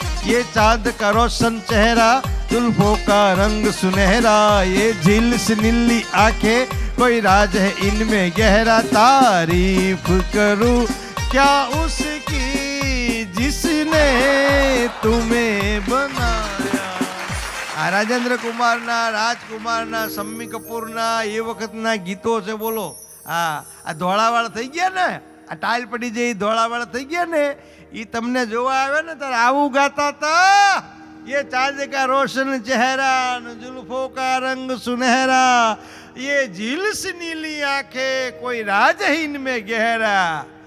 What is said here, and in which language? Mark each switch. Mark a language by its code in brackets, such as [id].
[hi] ये चांद का रोशन चेहरा, जुल्फों का रंग सुनहरा, ये झील सी नीली आंखें, कोई राज है इनमें गहरा, तारीफ करूं क्या उसकी जिसने तुम्हें बनाया. [gu] આ રાજેન્દ્ર કુમારના, રાજકુમારના, શમ્મી કપૂરના એ વખતના ગીતો છે. બોલો, હા, આ ધોળાવાળા થઈ ગયા ને, આ ટાઇલ પડી જાય ધોળાવાળા થઈ ગયા ને, એ તમને જોવા આવે ને ત્યારે આવું ગાતા હતા. [hi] ये चांद का रोशन चेहरा, जुल्फों का रंग सुनहरा, ये झील सी नीली आंखें, कोई राज है इनमें गहरा.